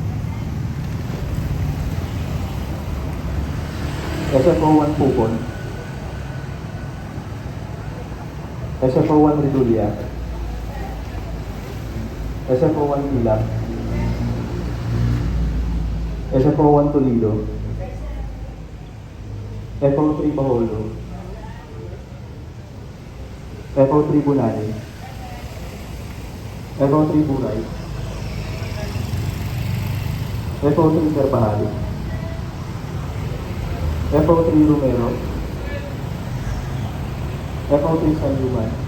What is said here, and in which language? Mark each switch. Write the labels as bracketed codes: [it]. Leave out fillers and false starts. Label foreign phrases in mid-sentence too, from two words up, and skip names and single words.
[tl] SFO1 Pupon. SFO1 Ridulia. SFO1 Ilang. SFO1 Toledo. FO3 Baholo. FO3 Bunani. FO3 Bunay. FO3 Carpahali. FO3 Romero. FO3 San Juan.